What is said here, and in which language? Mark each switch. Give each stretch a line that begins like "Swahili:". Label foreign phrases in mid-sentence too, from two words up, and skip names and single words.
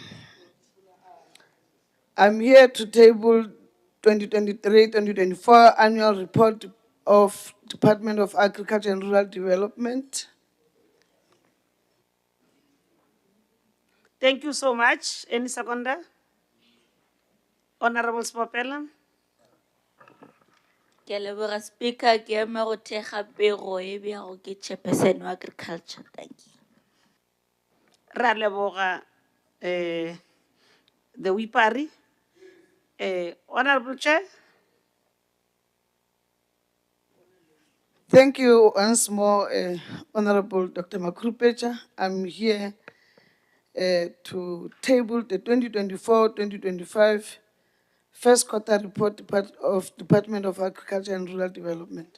English: I'm here to table 2023-2024 annual report of Department of Agriculture and Rural Development. Thank you so much. Any seconder? Honorable Spopela.
Northern Sotho: Ke leboga Speaker ke ema go thekga pego e bjago ke Chairperson wa Agriculture.
English: Thank you.
Northern Sotho: Ra leboga the Wipari.
English: Honorable Chair. Thank you once more, Honorable Dr. Makrupecha. I'm here to table the 2024-2025 first quarter report of Department of Agriculture and Rural Development.